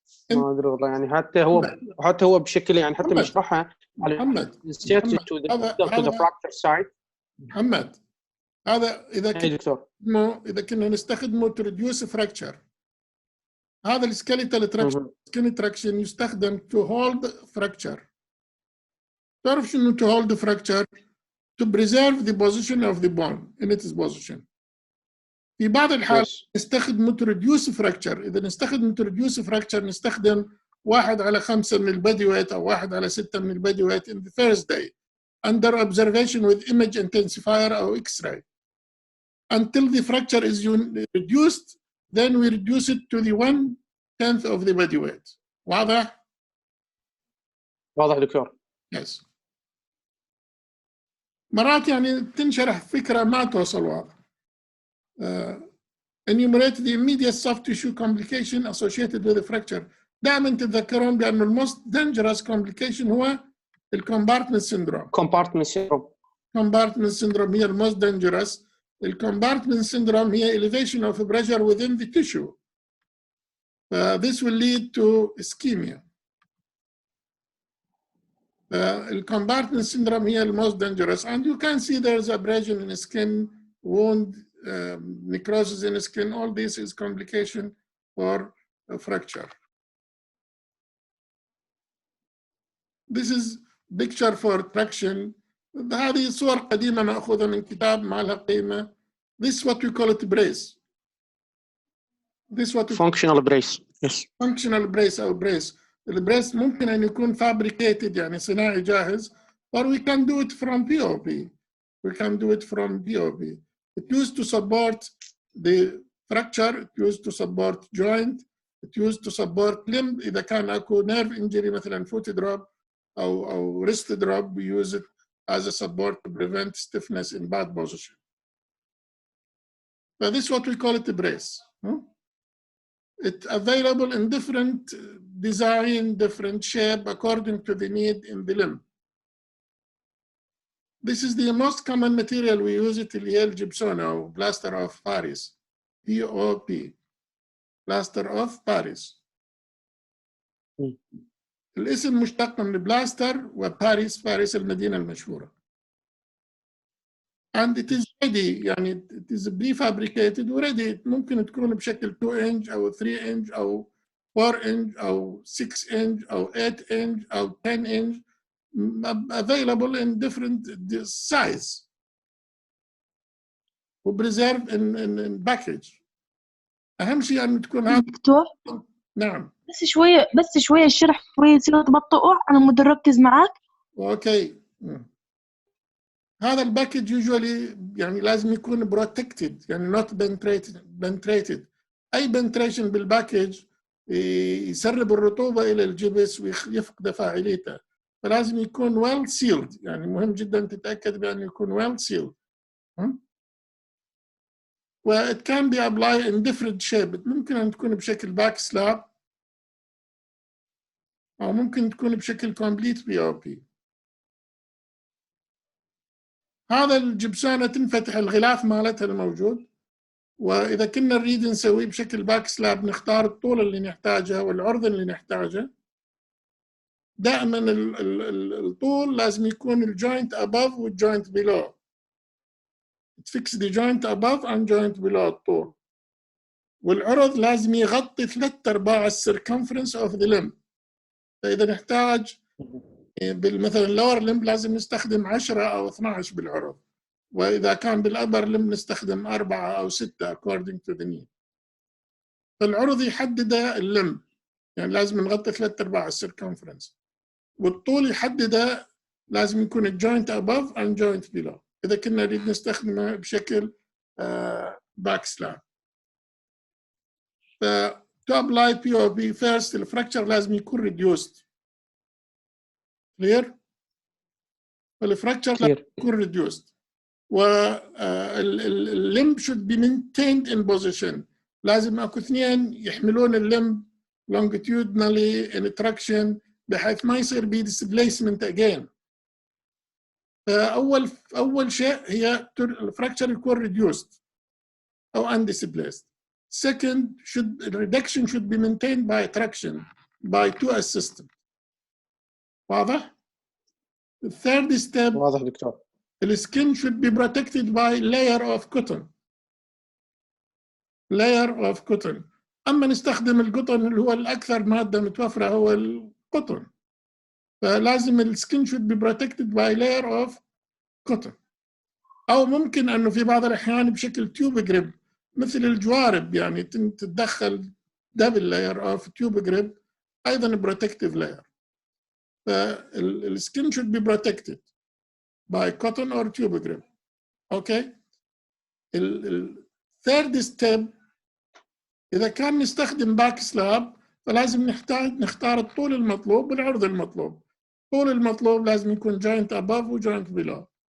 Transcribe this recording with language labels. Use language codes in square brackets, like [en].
[ar] ما أدري والله يعني حتى هو بشكل يعني حتى بيشرحها على محمد [en] to the fracture side. [ar] محمد هذا إذا كنا نستخدمه [en] to reduce fracture. [ar] هذا السكيليتال تراكشن يستخدم [en] to hold fracture. [ar] تعرف شنو [en] to hold fracture? To preserve the position of the bone in its position. [ar] في بعض الحالات نستخدمه [en] to reduce fracture. [ar] إذا نستخدم [en] to reduce fracture [ar] نستخدم 1/5 من البادي ويت [en] أو 1/6 من البادي weight in the first day under observation with image intensifier أو X-ray until the fracture is reduced, then we reduce it to the 1/10 of the body weight. [ar] واضح؟ واضح دكتور. [en] Yes. [ar] مرات يعني تنشرح فكرة ما توصل واضح. [en] Enumerate the immediate soft tissue complication associated with the fracture. [ar] دائما تتذكرون بأن [en] most dangerous complication [ar] هو الcompartment syndrome. [en] Compartment syndrome هي most dangerous. Compartment syndrome هي elevation of pressure within the tissue. This will lead to ischemia. Compartment syndrome هي most dangerous, and you can see there's abrasion in skin, wound, necrosis in skin. All this is complication for a fracture. This is picture for traction. [ar] هذه صور قديمة مأخوذة من كتاب ما لها قيمة. [en] This is what we call it brace. This is what functional brace. Yes. Functional brace أو brace. [ar] البريس ممكن أن يكون fabricated يعني صناعي جاهز, [en] or we can do it from POP. We can do it from POP. It used to support the fracture. It used to support joint. It used to support limb. [ar] إذا كان أكو [en] nerve injury مثلا foot drop أو wrist drop, we use it as a support to prevent stiffness in bad position. But this is what we call it a brace. It's available in different design, different shape, according to the need in the limb. This is the most common material we use it [ar] اللي هي الجبسون أو [en] plaster of Paris. POP. plaster of Paris. [ar] الاسم مشتق من بلاستر وباريس، باريس المدينة المشهورة. [en] And it is ready, [ar] يعني [en] it is prefabricated already. [ar] ممكن تكون بشكل [en] 2 inch أو 3 inch أو 4 inch أو 6 inch أو 8 inch أو 10 inch, available in different size و preserved in package. [ar] أهم شيء أن تكون هذا. دكتور نعم. بس شوية الشرح شوية يصير تبطئ، أنا مو مركز معك. أوكي. هذا الباكج usually يعني لازم يكون protected يعني [en] not penetrated. [ar] أي penetration بالباكج يسرب الرطوبة إلى الجبس ويفقد فاعليته، فلازم يكون [en] well sealed. [ar] يعني مهم جدا تتأكد بأن يكون [en] well sealed. و it can be applied in different shape. [ar] ممكن أن تكون بشكل back slab أو ممكن تكون بشكل complete POP. هذا الجبسانة تنفتح الغلاف مالتها الموجود، وإذا كنا نريد نسويه بشكل باك سلاب نختار الطول اللي نحتاجه والعرض اللي نحتاجه. دائما الطول لازم يكون الجوينت above والجوينت below. تفكس [en] the joint above and joint below الطول. [ar] والعرض لازم يغطي 3/4 السيركمفرنس of the limb. فإذا نحتاج مثلا اللور لمب لازم نستخدم 10 أو 12 بالعرض، وإذا كان بالأبر لمب نستخدم 4 أو 6 [en] according to the need. [ar] فالعرض يحدد اللمب، يعني لازم نغطي 3/4 السيركمفرنس، والطول يحدد لازم يكون الجوينت [en] above and joint below [ar] إذا كنا نريد نستخدمه بشكل باك سلاب. [en] to apply POP first [ar] الفراكشر لازم يكون [en] reduced. [ar] clear؟ الفراكشر لازم يكون [en] reduced. واللمب should be maintained in position. [ar] لازم اكو اثنين يحملون اللمب [en] longitudinally in traction [ar] بحيث ما يصير بي displacement again. فأول شيء هي الفراكشر يكون [en] reduced أو undisplaced. Second, reduction should be maintained by traction by two assistants. [ar] واضح؟ [en] The third step, [ar] واضح دكتور. [en] the skin should be protected by layer of cotton. Layer of cotton. [ar] أما نستخدم القطن اللي هو الأكثر مادة متوفرة هو القطن. فلازم السكين [en] should be protected by layer of cotton. [ar] أو ممكن أنه في بعض الأحيان بشكل تيوب جريب مثل الجوارب يعني تتدخل [en] double layer of tube grip [ar] أيضا protective layer. [en] فالسكين should be protected by cotton or tube grip. Okay. [ar] third step إذا كان نستخدم باك سلاب فلازم نختار الطول المطلوب والعرض المطلوب. الطول المطلوب لازم يكون [en] joint above و joint below.